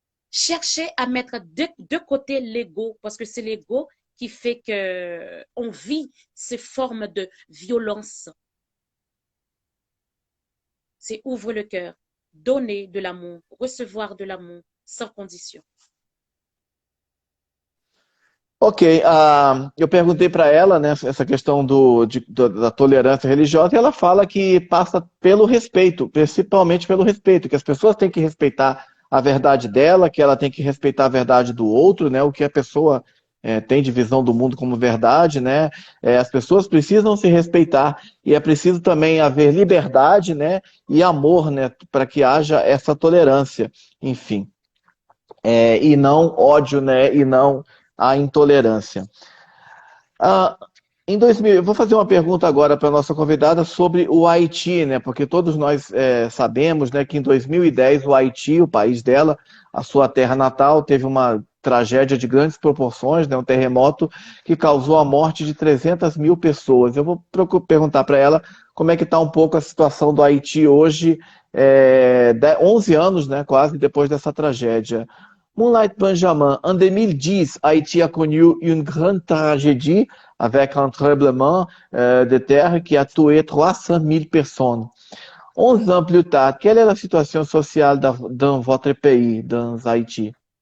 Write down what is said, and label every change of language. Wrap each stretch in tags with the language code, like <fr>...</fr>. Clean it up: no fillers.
<fr>Chercher à mettre de côté l'ego, parce que c'est l'ego qui fait que on vit ces formes de violence. C'est ouvre le cœur, donner de l'amour, recevoir de l'amour sans condition.</fr> <pt>Ok, eu perguntei para ela, né, essa questão da tolerância religiosa, e ela fala que passa pelo respeito, principalmente pelo respeito, que as pessoas têm que respeitar a verdade dela, que ela tem que respeitar a verdade do outro, né, o que a pessoa tem de visão do mundo como verdade, né, as pessoas precisam se respeitar e é preciso também haver liberdade, né, e amor, né, para que haja essa tolerância, enfim, e não ódio, né, e não a intolerância. Em 2000, eu vou fazer uma pergunta agora para a nossa convidada sobre o Haiti, né? Porque todos nós sabemos, né, que em 2010 o Haiti, o país dela, a sua terra natal, teve uma tragédia de grandes proporções, né, um terremoto que causou a morte de 300 mil pessoas. Eu vou perguntar para ela como é que está um pouco a situação do Haiti hoje, 11 anos, né, quase depois dessa tragédia.</pt> <fr>Moonlight Benjamin, en 2010, Haïti a connu une grande tragédie avec un tremblement de terre qui a tué 300 000 personnes. 11 ans plus tard, quelle est la situation sociale dans votre pays, dans Haïti?</fr>